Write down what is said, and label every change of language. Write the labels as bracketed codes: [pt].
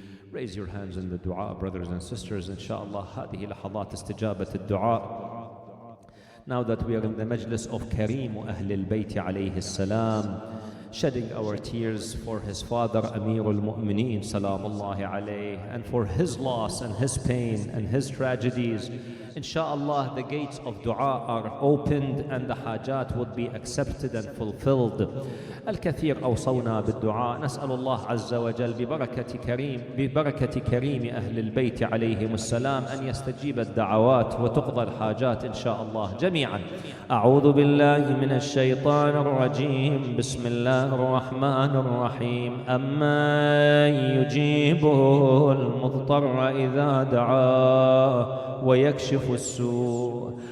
[en] Raise your hands in the dua, brothers and sisters. [ar] Inshallah, هذه لحظات استجابة الدعاء. [en] Now that we are in the majlis of Kareem Ahl al-Bayt alayhi assalam, shedding our tears for his father Amir al-Mu'mineen salamullahi alayhi, and for his loss and his pain and his tragedies. Inshallah, the gates of dua are opened and the hajat would be accepted and fulfilled. [ar] الكثير أوصونا بالدعاء. نسأل الله عز وجل ببركة كريم أهل البيت عليهم السلام أن يستجيب الدعوات وتقضى الحاجات إن شاء الله جميعا. أعوذ بالله من الشيطان الرجيم. بسم الله الرحمن الرحيم. أمن يجيب المضطر إذا دعاه ويكشف السوء.